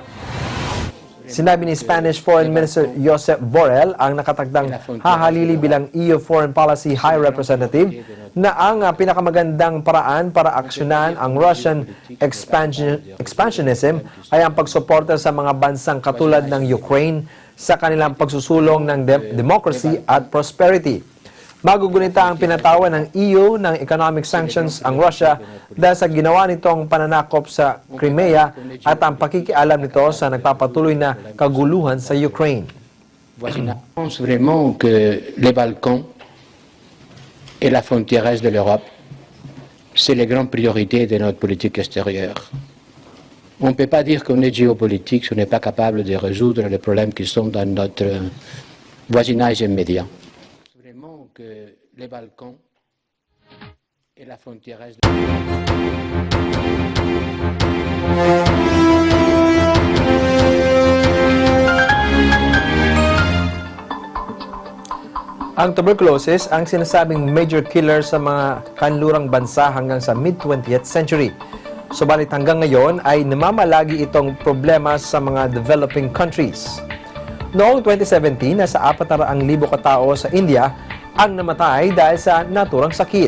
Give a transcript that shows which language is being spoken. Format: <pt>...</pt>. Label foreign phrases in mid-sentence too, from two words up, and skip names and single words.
<tl>Sinabi ni</tl> <en>Spanish Foreign Minister</en> <tl>Josep Borrell ang nakatagdang hahalili bilang</tl> <en>EU Foreign Policy High Representative</en> <tl>na ang pinakamagandang paraan para aksyonan ang</tl> <en>Russian expansionism</en> <tl>ay ang pagsuporta sa mga bansang katulad ng Ukraine sa kanilang pagsusulong ng democracy at prosperity. Magugunita ang pinatawan ng EU ng</tl> <en>economic sanctions</en> <tl>ang Russia dahil sa ginawa nitong pananakop sa Crimea at ang pakikialam nito sa nagpapatuloy na kaguluhan sa Ukraine.</tl> <fr>Je pense vraiment que les Balkans et la frontière est de l'Europe, c'est les grandes priorités de notre politique extérieure. On ne peut pas dire qu'on est géopolitique si on n'est pas capable de résoudre les problèmes qui sont dans notre voisinage immédiat. Que les Balkans et la frontière est</fr> <tl>Ang tuberculosis ang sinasabing</tl> <en>major killer</en> <tl>sa mga kanlurang bansa hanggang sa</tl> <en>mid-20th century.</en> <tl>Subalit hanggang ngayon ay namamalagi itong problema sa mga</tl> <en>developing countries.</en> <tl>Noong 2017, nasa 400,000 katao sa India ang namatay dahil sa naturang sakit.</tl>